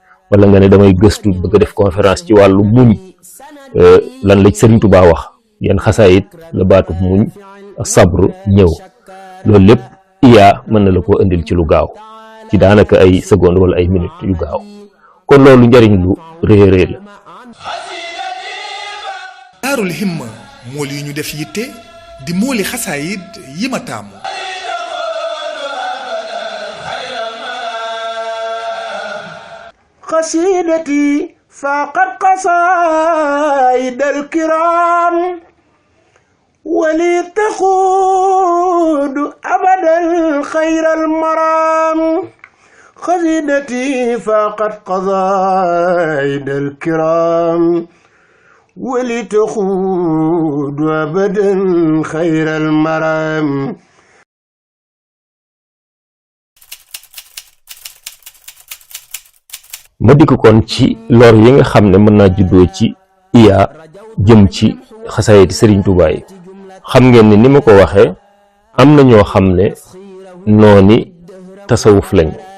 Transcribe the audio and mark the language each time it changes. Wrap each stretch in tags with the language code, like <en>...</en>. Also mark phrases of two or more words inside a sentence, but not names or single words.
<wo>wala nga ne damay gëstu bëgg a def conférence ci wàllu muñ lan la ci Sëriñ Tuubaa wax yan xasaayid la baatub muñ ak sabru ñëw loolu lépp IA mën na la koo indil ci lu gaaw ci daanaka ay seconde wala ay minutes yu gaaw kon loolu njariñ lu rëy a rëy la. Daarul Himma mool yi ñu def yitte di mooli xasaayid yi ma taamu.</wo> <ar>قصيدتي فاقت قصائد الكرام ولي تقود أبدا خير المرام قصيدتي فاقت قصائد الكرام ولي تقود أبدا خير المرام.</ar> <wo>ma dikk kon ci lor yi nga xam ne mën naa juddoo ci IA jëm ci xasaayid Sëriñ Tuubaa yi xam ngeen ne ni ma ko waxee am na ñoo xam ne nooni tasawuf lañ</wo>